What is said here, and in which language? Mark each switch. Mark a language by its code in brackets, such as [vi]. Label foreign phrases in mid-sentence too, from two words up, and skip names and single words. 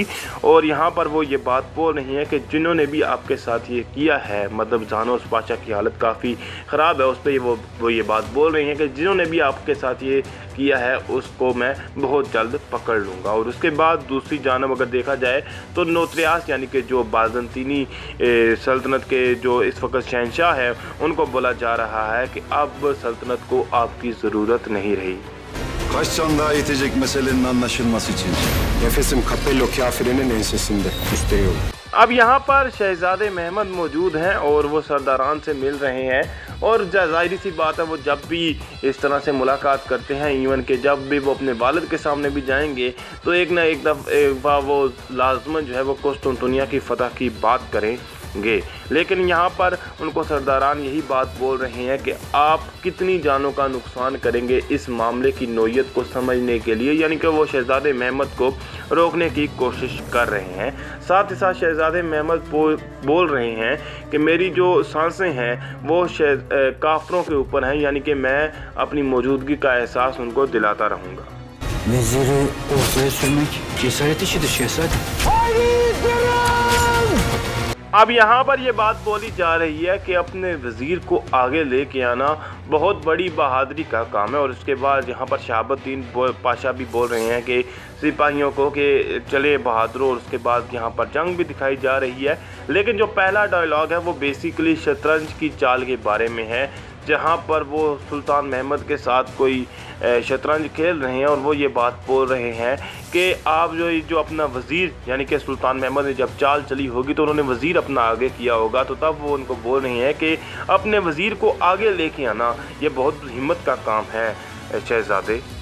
[ur] اور یہاں پر وہ یہ بات بول رہی ہیں کہ جنہوں نے بھی آپ کے ساتھ یہ کیا ہے، مطلب جہانوس پاشا کی حالت کافی خراب ہے، اس پر وہ یہ بات بول رہی ہیں کہ جنہوں نے بھی آپ کے ساتھ یہ کیا ہے اس کو میں بہت جلد پکڑ لوں گا. اور اس کے بعد دوسری جانب اگر دیکھا جائے تو نوتریاس یعنی کہ جو بازنطینی سلطنت کے جو اس وقت شہنشاہ ہے، ان کو بولا جا رہا ہے کہ اب سلطنت کو آپ کی ضرورت نہیں رہی. [tr] Kaç can daha yetecek meselenin anlaşılması için? Nefesim Capello kafirinin ensesinde. Üste yolu. [ur] اب یہاں پر شہزادے محمد موجود ہیں اور وہ سرداران سے مل رہے ہیں اور ظاہر سی بات ہے وہ جب بھی اس طرح سے ملاقات کرتے ہیں، ایون کے جب بھی وہ اپنے والد کے سامنے بھی جائیں گے تو ایک نہ ایک دفعہ وہ لازماً جو ہے وہ قسطنطنیہ کی فتح کی بات کریں گے. لیکن یہاں پر ان کو سرداران یہی بات بول رہے ہیں کہ آپ کتنی جانوں کا نقصان کریں گے اس معاملے کی نوعیت کو سمجھنے کے لیے، یعنی کہ وہ شہزادے محمد کو روکنے کی کوشش کر رہے ہیں. ساتھ ہی ساتھ شہزادے محمد بول رہے ہیں کہ میری جو سانسیں ہیں وہ کافروں کے اوپر ہیں، یعنی کہ میں اپنی موجودگی کا احساس ان کو دلاتا رہوں گا. [tr] Veziri ortaya sürmek cesaret işidir şehzadem. [ur] اب یہاں پر یہ بات بولی جا رہی ہے کہ اپنے وزیر کو آگے لے کے آنا بہت بڑی بہادری کا کام ہے. اور اس کے بعد یہاں پر شہاب الدین پاشا بھی بول رہے ہیں کہ سپاہیوں کو کہ چلے بہادروں. اور اس کے بعد یہاں پر جنگ بھی دکھائی جا رہی ہے، لیکن جو پہلا ڈائیلاگ ہے وہ بیسکلی شطرنج کی چال کے بارے میں ہے، جہاں پر وہ سلطان محمد کے ساتھ کوئی شطرنج کھیل رہے ہیں اور وہ یہ بات بول رہے ہیں کہ آپ جو اپنا وزیر یعنی کہ سلطان محمد نے جب چال چلی ہوگی تو انہوں نے وزیر اپنا آگے کیا ہوگا، تو تب وہ ان کو بول رہے ہیں کہ اپنے وزیر کو آگے لے کے آنا یہ بہت ہمت کا کام ہے شہزادے.